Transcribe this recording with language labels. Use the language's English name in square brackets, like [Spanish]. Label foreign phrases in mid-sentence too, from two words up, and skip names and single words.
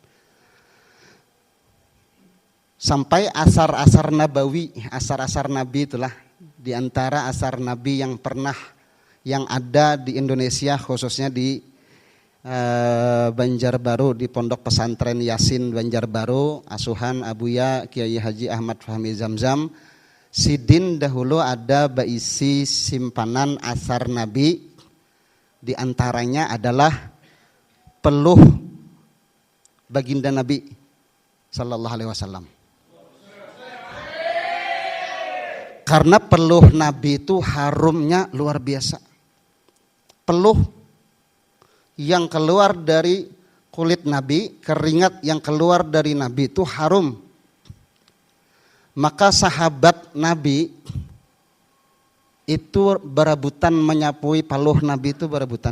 [Indonesian] Sampai asar-asar nabawi, asar-asar Nabi itulah di antara asar Nabi yang pernah yang ada di Indonesia, khususnya di Banjarbaru, di Pondok Pesantren Yasin Banjarbaru, asuhan Abuya Kiai Haji Ahmad Fahmi Zamzam. Sidin dahulu ada berisi simpanan asar Nabi, di antaranya adalah peluh baginda Nabi [Arabic] صلى الله عليه وسلم. [Indonesian] Karena peluh Nabi itu harumnya luar biasa. Peluh yang keluar dari kulit Nabi, keringat yang keluar dari Nabi itu harum. Maka sahabat Nabi itu berebutan menyapui peluh Nabi itu berebutan.